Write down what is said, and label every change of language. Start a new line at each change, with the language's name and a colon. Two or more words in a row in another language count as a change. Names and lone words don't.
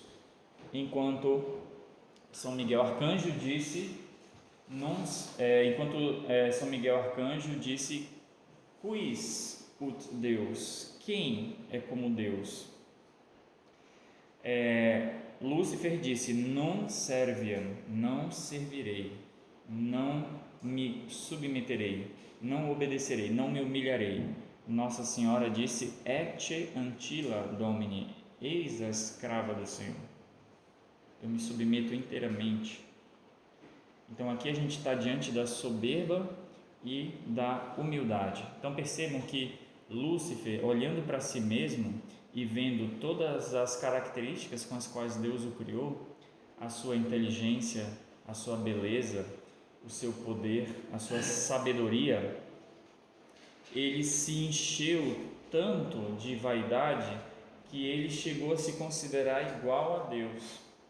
Portuguese: Enquanto São Miguel Arcanjo disse, São Miguel Arcanjo disse,
Latin: quis ut Deus,
Portuguese: quem é como Deus? Lúcifer disse,
Latin: non serviam,
Portuguese: não servirei, não me submeterei, não obedecerei, não me humilharei. Nossa Senhora disse,
Latin: ecce ancilla Domini,
Portuguese: eis a escrava do Senhor. Eu me submeto inteiramente. Então aqui a gente está diante da soberba e da humildade. Então percebam que Lúcifer, olhando para si mesmo e vendo todas as características com as quais Deus o criou, a sua inteligência, a sua beleza, o seu poder, a sua sabedoria, ele se encheu tanto de vaidade que ele chegou a se considerar igual a Deus.